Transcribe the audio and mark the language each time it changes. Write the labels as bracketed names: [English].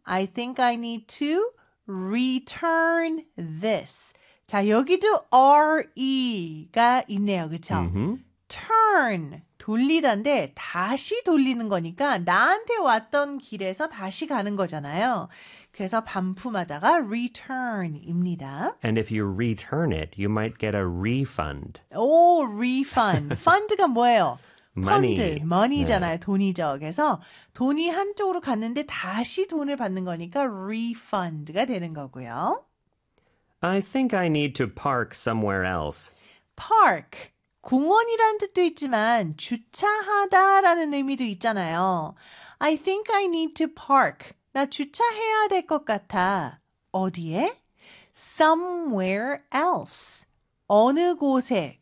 [English] I think I need to Return this. [Korean] 자, 여기도 re가 있네요. 그쵸? Turn. 돌리다인데, 다시 돌리는 거니까, 나한테 왔던 길에서 다시 가는 거잖아요. 그래서 반품하다가 return입니다. [English] And if you return it, you might get a refund. [Korean] 오, refund. Fund가 뭐예요? Fund, [English] Money. Yeah. [Korean] money잖아요, 돈이죠. 그래서 돈이 한쪽으로 갔는데 다시 돈을 받는 거니까 refund가 되는 거고요. [English] I think I need to park somewhere else. [Korean] Park, 공원이라는 뜻도 있지만 주차하다라는 의미도 있잖아요. [English] I think I need to park. [Korean] 나 주차해야 될것 같아. 어디에? [English] Somewhere else. [Korean] 어느 곳에?